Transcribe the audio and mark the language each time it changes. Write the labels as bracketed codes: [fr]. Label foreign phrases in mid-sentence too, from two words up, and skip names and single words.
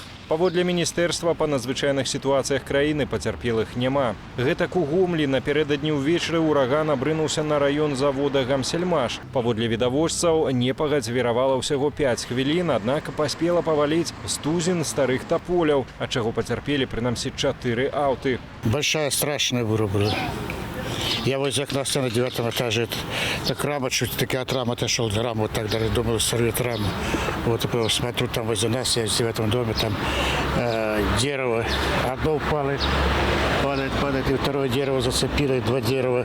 [be] Паводле Міністэрства па надзвычайных сітуацыях краіны пацярпелых няма. Гэтак у Гомлі напярэдадні ўвечары ўраган абрынуўся на раён завода «Гамсельмаш». Паводле відавочцаў, непагадзь віравала ўсяго 5 хвілін, аднак паспела паваліць стузін старых таполяў, ад чаго пацярпелі прынамсі 4 аўты. [ru] Большая, страшная вырубила. Я возле окна стою на 9 этаже. Так рама, чуть таки от рамы отошел, раму вот так даже, думаю, сорвет раму. Вот и смотрю, там возле нас, я в 9 доме, там дерево. Одно упало, падает, и второе дерево зацепило, и 2 дерева.